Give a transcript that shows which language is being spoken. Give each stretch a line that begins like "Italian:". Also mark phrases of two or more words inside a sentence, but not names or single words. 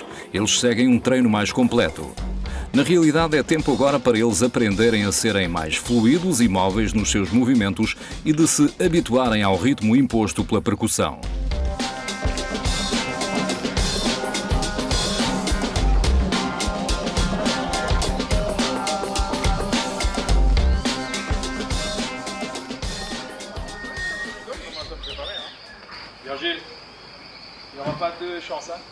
Portuguese: Eles seguem um treino mais completo. Na realidade, é tempo agora para eles aprenderem a serem mais fluidos e móveis nos seus movimentos e de se habituarem ao ritmo imposto pela percussão.
French: Virgile, il n'y aura pas de chance, hein?